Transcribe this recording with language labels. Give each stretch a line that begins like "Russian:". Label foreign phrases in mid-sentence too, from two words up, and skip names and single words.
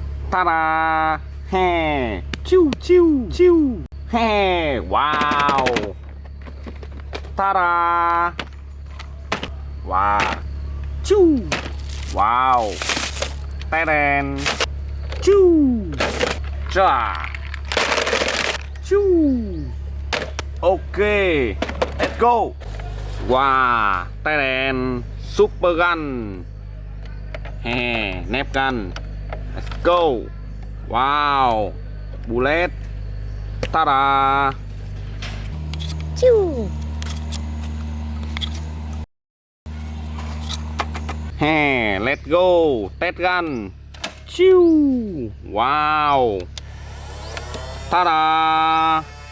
English: Ta-da! Hè! Chiu, chiu, chiu! Hè! Wow! Ta-da! Wow! Chiu! Wow! Ta-da! Chiu! Cha! Chiu! Okay! Let's go! Wow! Ta-da! Super gun! Hè! Nap gun! Let's go! Wow! Bullet! Ta-da! Chiu. Hè! Let's go! Test gun! Chiu! Wow! Ta-da!